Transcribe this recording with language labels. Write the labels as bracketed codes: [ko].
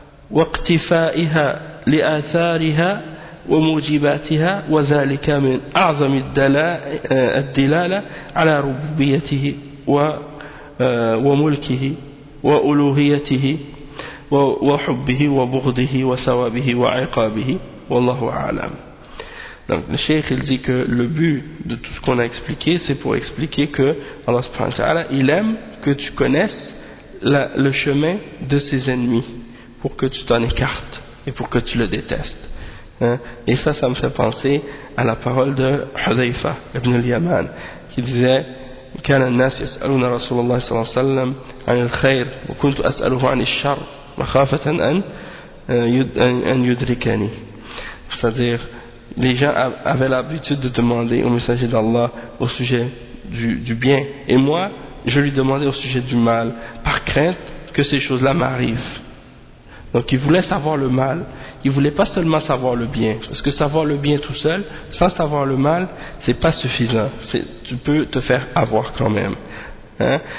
[ar] واقتفائها لآثارها وموجباتها وذلك من أعظم الدلالة على ربوبيته وملكه وألوهيته وحبه وبغضه وثوابه وعقابه والله أعلم. [fr] Donc le cheikh il dit que le but de tout ce qu'on a expliqué, c'est pour expliquer que Allah subhanahu wa ta'ala, il aime que tu connaisses le chemin de ses ennemis pour que tu t'en écartes et pour que tu le détestes, hein? Et ça me fait penser à la parole de Hudhayfa ibn al-Yaman qui disait: [ar] كان الناس يسألون رسول الله صلى الله عليه وسلم عن الخير وكنت أسأله عن الشر مخافة أن يدركني. [fr] C'est-à-dire, les gens avaient l'habitude de demander au messager d'Allah au sujet du bien, et moi je lui demandais au sujet du mal par crainte que ces choses-là m'arrivent. Donc il voulait savoir le mal, il voulait pas seulement savoir le bien, parce que savoir le bien tout seul, sans savoir le mal, c'est pas suffisant, tu peux te faire avoir quand même. Hein?